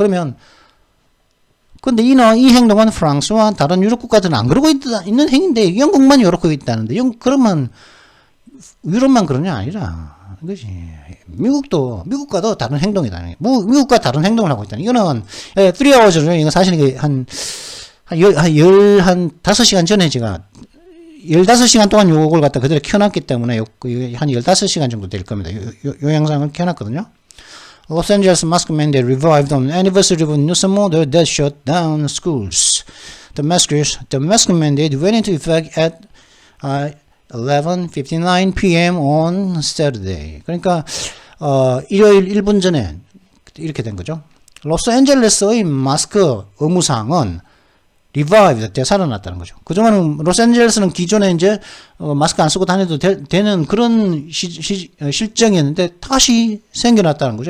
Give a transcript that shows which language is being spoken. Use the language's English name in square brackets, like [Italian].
[Korean] 그러면 근데 이 행동은 프랑스와 다른 유럽 국가들은 안 그러고 있는 행위인데 영국만 이렇게 있다는데 그러면 유럽만 그런 게 아니라 그지 미국과도 다른 행동이다. 미국과 다른 행동을 하고 있다. 이거는 3hours죠. 이거 사실 한 5시간 전에 제가 15시간 동안 요걸 갖다 그대로 켜놨기 때문에 한 15시간 정도 될 겁니다. 요 영상을 켜놨거든요. [English] Los Angeles mask mandate revived on anniversary of Newsom order that shut down schools. The mask mandate went into effect at 11:59 p.m. on Saturday. [Korean] 그러니까 일요일 1분 전에 이렇게 된 거죠. 로스앤젤레스의 마스크 의무사항은 revived, 되살아났다는 거죠. 그동안은 로스앤젤레스는 기존에 이제 마스크 안 쓰고 다녀도 되는 그런 실정이었는데 다시 생겨났다는 거죠.